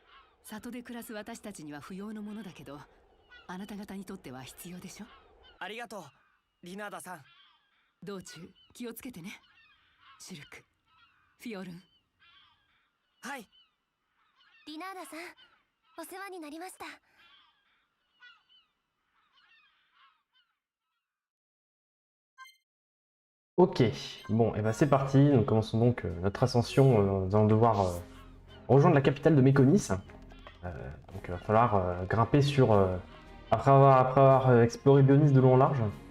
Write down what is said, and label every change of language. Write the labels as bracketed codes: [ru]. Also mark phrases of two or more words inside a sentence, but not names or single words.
[ja] 里で暮らす私たちには不要のものだけど、あなた方にとっては必要でしょ。ありがとうリナーダさん。道中気をつけてね。シュルク、フィオルン。はい。リナーダさん、お世話になりました。 [fr] Ok, bon, et bah c'est parti. Nous commençons donc notre ascension. Nous allons devoir rejoindre la capitale de Méconis. Donc il va falloir grimper sur... après avoir exploré Bionis de long en large.